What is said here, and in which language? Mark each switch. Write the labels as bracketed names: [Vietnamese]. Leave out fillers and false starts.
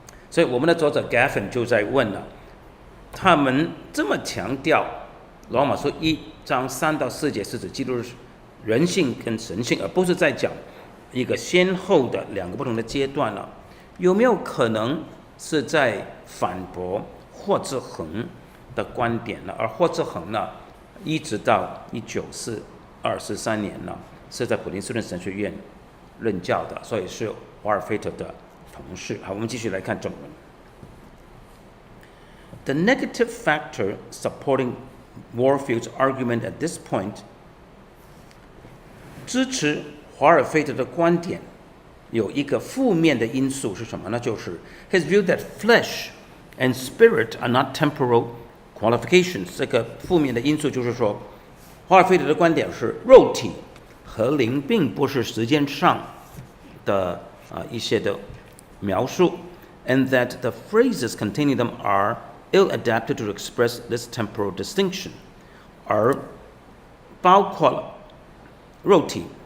[Chinese] 所以我们的作者 Gaffin 就在问了，他们这么强调罗马书1章3到4节是指基督人性跟神性，而不是在讲一个先后的2个不同的阶段了，有没有可能是在反驳霍兹恒的观点呢？而霍兹恒呢，一直到1943年呢，是在普林斯顿神学院任教的，所以是华尔菲特的同事。好，我们继续来看正文。 [English] The negative factor supporting Warfield's argument at this point， [Chinese] 支持华尔菲特的观点有一个负面的因素是什么呢？就是 [English] his view that flesh and spirit are not temporal qualifications。 [Chinese] 这个负面的因素就是说，华尔菲特的观点是肉体和灵并不是时间上的一些的描述 ， [English] and that the phrases containing them are ill-adapted to express this temporal distinction， [Chinese] 而包括了肉体